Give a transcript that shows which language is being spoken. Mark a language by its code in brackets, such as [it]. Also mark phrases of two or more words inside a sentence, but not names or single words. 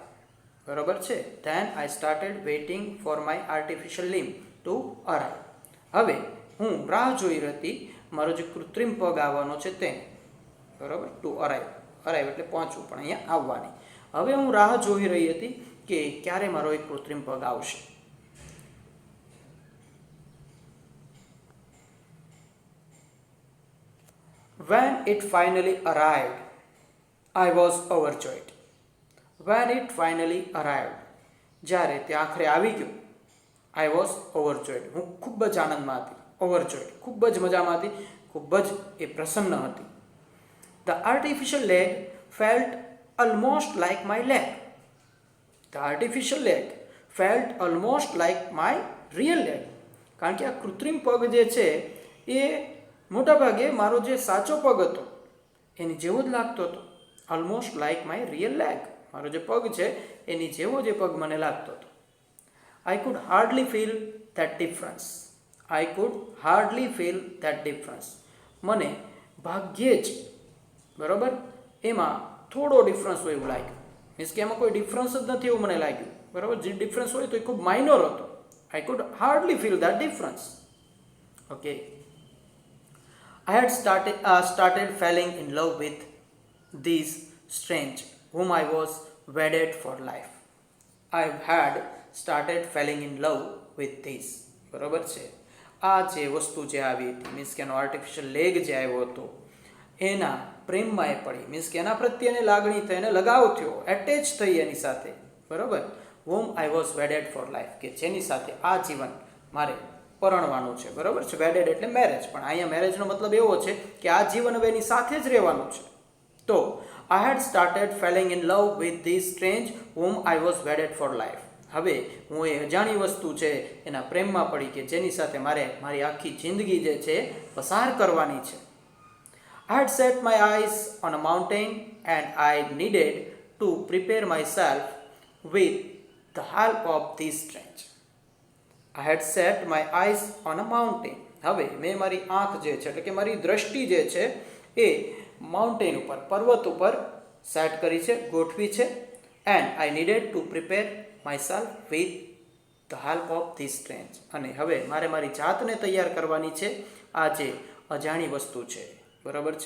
[gu] બરાબર છે, [en] then I started waiting for my artificial limb to arrive. [gu] હવે હું રાહ જોઈ હતી મારો જે કૃત્રિમ પગ આવવાનો છે તેને, બરાબર, [en] to arrive, arrive [gu] એટલે પહોંચવું, પણ અહીંયા આવવાની. હવે હું રાહ જોઈ રહી હતી કે ક્યારે મારો એક કૃત્રિમ પગ આવશે. [en] When it finally arrived, I was overjoyed. When it finally arrived, [gu] જ્યારે તે આખરે આવી ગયું, [en] I was overjoyed, [gu] હું ખૂબ જ આનંદમાં હતી. ઓવરજોયડ, ખૂબ જ મજામાં હતી, ખૂબ જ એ પ્રસન્ન હતી. [en] The artificial leg felt almost like my leg. The artificial leg felt almost like my real leg. [gu] કારણ કે આ કૃત્રિમ પગ જે છે એ મોટાભાગે મારો જે સાચો પગ હતો એની જેવો જ લાગતો હતો. [en] almost like my real leg, [gu] મારો જે પગ છે એની જેવો જે પગ મને લાગતો હતો. [en] I could hardly feel that difference. I could hardly feel that difference. [gu] મને ભાગ્યે જ, બરાબર, એમાં થોડો ડિફરન્સ હોય એવું લાગ્યું. મીન્સ કે એમાં કોઈ ડિફરન્સ જ નથી એવું મને લાગ્યું, બરાબર. જે ડિફરન્સ હોય તો એ ખૂબ માઇનોર હતો. [en] I could hardly feel that difference. [gu] ઓકે. [en] I had started falling in love with these strange whom I was wedded for life. I had started falling in love with these. [gu] બરાબર છે, આ જે વસ્તુ જે આવી હતી, મીન્સ કે એનો [en] artificial leg [gu] જે આવ્યો હતો એના પ્રેમમાં એ પડી. મીન્સ કે એના પ્રત્યે એને લાગણી થઈ, એને લગાવ થયો, એટેચ થઈ એની સાથે, બરાબર. [en] whom I was wedded for life, [gu] કે જેની સાથે આ જીવન મારે પરણવાનું છે, બરાબર છે. વેડેડ એટલે મેરેજ, પણ અહીંયા મેરેજનો મતલબ એવો છે કે આ જીવન હવે એની સાથે જ રહેવાનું છે. [en] તો I had started falling in love with this strange whom I was wedded for life. [gu] હવે હું એ અજાણી વસ્તુ છે એના પ્રેમમાં પડી કે જેની સાથે મારે મારી આખી જિંદગી જે છે પસાર કરવાની છે. [en] I had set my eyes on a mountain and I needed to prepare myself with the help of this strange. I had set my eyes on a mountain. [gu] હવે મેં મારી આંખ જે છે એટલે કે મારી દ્રષ્ટિ જે છે એ માઉન્ટેન ઉપર, પર્વત ઉપર સેટ કરી છે, ગોઠવી છે. [en] and I needed to prepare myself with the help of this strange. [gu] અને હવે મારે મારી જાતને તૈયાર કરવાની છે આ જે અજાણી વસ્તુ છે, બરાબર છે.